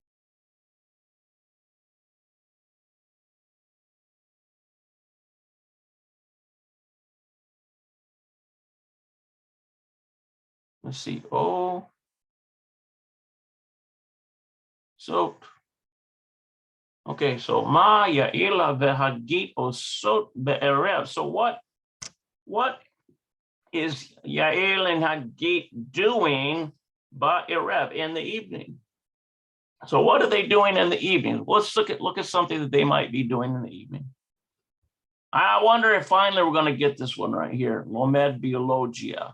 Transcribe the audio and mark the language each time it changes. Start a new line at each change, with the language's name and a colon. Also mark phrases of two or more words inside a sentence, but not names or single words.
English: Let's see, so. Okay, so
Hebrew: מה יעל והגית עושות בערב.
English: So what is Yael and Hagit doing ba'erev in the evening? So what are they doing in the evening? Let's look at something that they might be doing in the evening. I wonder if finally we're going to get this one right here,
Hebrew: לומד ביולוגיה.